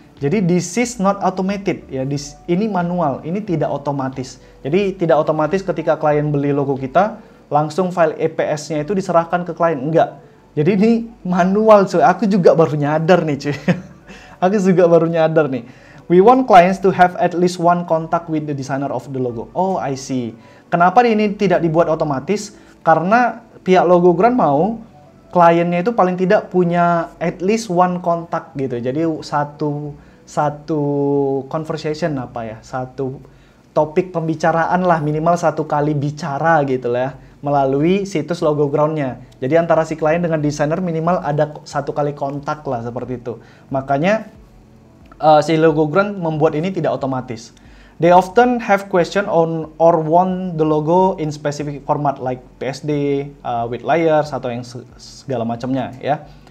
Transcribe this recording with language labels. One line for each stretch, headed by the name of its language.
Indonesian: Jadi
English: this is not automated
Indonesian: ya, ini manual, ini tidak otomatis. Jadi tidak otomatis ketika klien beli logo kita, langsung file EPS-nya itu diserahkan ke klien. Enggak. Jadi ini manual cuy. Aku juga baru nyadar nih cuy. Aku juga baru nyadar nih.
English: We want clients to have at least one contact with the designer of the logo. Oh, I see.
Indonesian: Kenapa ini tidak dibuat otomatis? Karena pihak Logo Ground mau kliennya itu paling tidak punya
English: at least one contact
Indonesian: gitu. Jadi satu conversation satu topik pembicaraan lah, minimal satu kali bicara gitu lah ya, melalui situs Logo Ground-nya. Jadi antara si klien dengan desainer minimal ada satu kali kontak lah, seperti itu. Makanya si Logo Ground membuat ini tidak otomatis.
English: They often have question on or want the logo in specific format like PSD, with layers
Indonesian: atau yang segala macamnya ya.